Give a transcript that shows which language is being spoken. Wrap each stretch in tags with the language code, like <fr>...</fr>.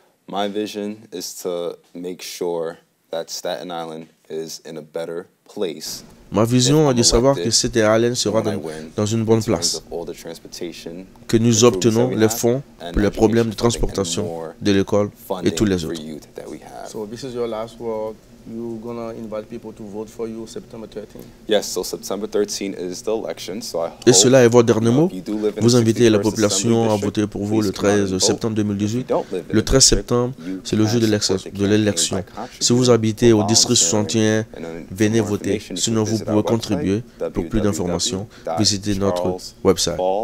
<en>My vision is to make sure that Staten Island is in a better place.</en> <fr>Ma vision est de savoir que Staten Island sera dans une bonne place, que nous obtenons les fonds pour les problèmes de transportation de l'école et tous les autres.</fr> <en>So this is your last word. You're gonna invite people to vote for you September 13th. Yes, so September 13th is the election. So I hope,</en> <fr>et cela est votre dernier mot. Vous invitez la population à voter pour vous le 13 septembre 2018. Le 13 septembre, c'est le jour de l'élection. Si vous habitez au district 61, venez voter. Sinon, vous pouvez contribuer. Pour plus d'informations, visitez notre website.</fr>